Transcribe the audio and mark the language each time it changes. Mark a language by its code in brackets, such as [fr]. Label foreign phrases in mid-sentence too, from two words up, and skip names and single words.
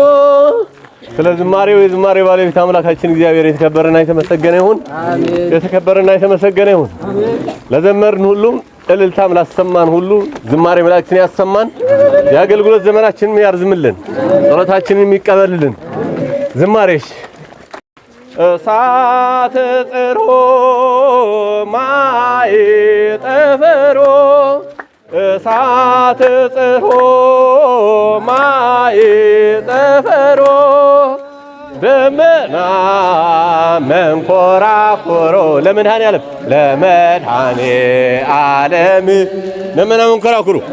[am] ስለ ዝማሬው የዝማሬ ባለቤት አምላካችን እግዚአብሔር የተከበረና የተመሰገነ ይሁን። የተከበረና የተመሰገነ ይሁን። ለዘመርን ሁሉም እልልታም ላሰማን ሁሉ ዝማሬ መላእክትን ያሰማን። የአገልግሎት ዘመናችንን ያርዝምልን፣ ጸሎታችንን ይቀበልልን። ዝማሬሽ እሳት ጽሮ ማይ ጠፈሮ እሳት ጽሮ ማይ ጠፈሮ ደመና መንኮራኩሮ ለመድኃኔ ዓለም ለመድኃኔ ዓለም ደመና መንኮራኩሮ